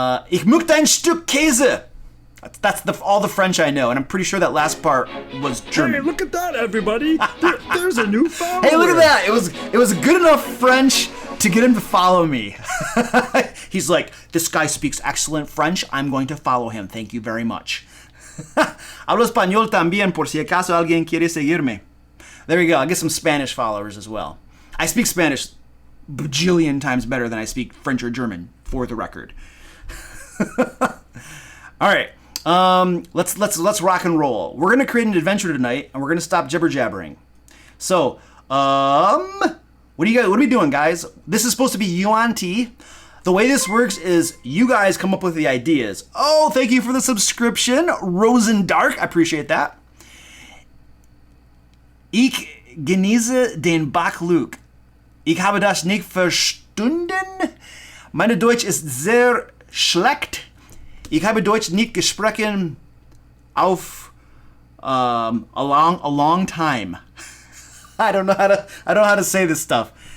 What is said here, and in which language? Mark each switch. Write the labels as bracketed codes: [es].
[de] Ich möchte ein Stück Käse. [en] That's all the French I know, and I'm pretty sure that last part was German. Hey, look at that, everybody! There's a new follower! Hey, look at that! It was good enough French to get him to follow me. He's like, this guy speaks excellent French, I'm going to follow him, thank you very much. [es] Hablo español también, por si acaso alguien quiere seguirme. [en] There we go, I'll get some Spanish followers as well. I speak Spanish bajillion times better than I speak French or German, for the record. All right. Let's rock and roll. We're gonna create an adventure tonight, and we're gonna stop jibber jabbering. So, what are we doing, guys? This is supposed to be yuan-ti. The way this works is you guys come up with the ideas. Oh, thank you for the subscription, Rosendark. I appreciate that. [de] Ich genieße den Bachluk. Ich habe das nicht verstanden. Meine Deutsch ist sehr schlecht. Ich habe Deutsch nicht gesprochen auf [en] a long time. I don't know how to say this stuff.